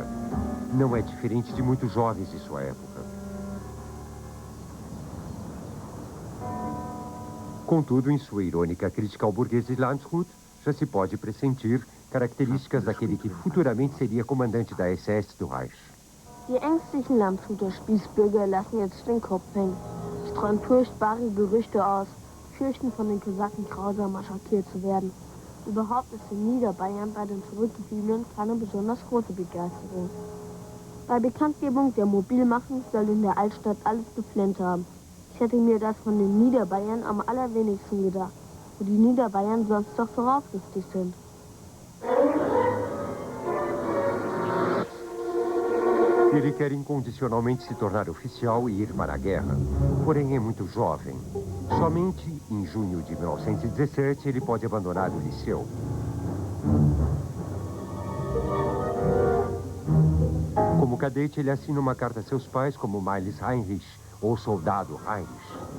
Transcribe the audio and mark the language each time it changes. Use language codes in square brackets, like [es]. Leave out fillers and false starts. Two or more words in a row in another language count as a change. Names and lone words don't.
[pt] Não é diferente de muitos jovens de sua época. Contudo, em sua irônica crítica ao burguês de Landshut, já se pode pressentir características daquele que futuramente seria comandante da SS do Reich. [de] Die ängstlichen Landshuter Spießbürger lassen jetzt den Kopf hängen, streuen furchtbare Gerüchte aus, fürchten von den Kosaken grausam massakriert zu werden. Überhaupt ist in Niederbayern bei den Zurückgebliebenen keine besonders große Begeisterung. Bei Bekanntgebung der Mobilmachung soll in der Altstadt alles geflennt haben. Ich hätte mir das von den Niederbayern am allerwenigsten gedacht. wo die Niederbayern sonst doch so raufgiftig sind. [pt] Ele quer incondicionalmente se tornar oficial e ir para a guerra. Porém, é muito jovem. Somente em junho de 1917 ele pode abandonar o liceu. Como cadete, ele assina uma carta a seus pais como Miles Heinrich, ou Soldado Heinrich.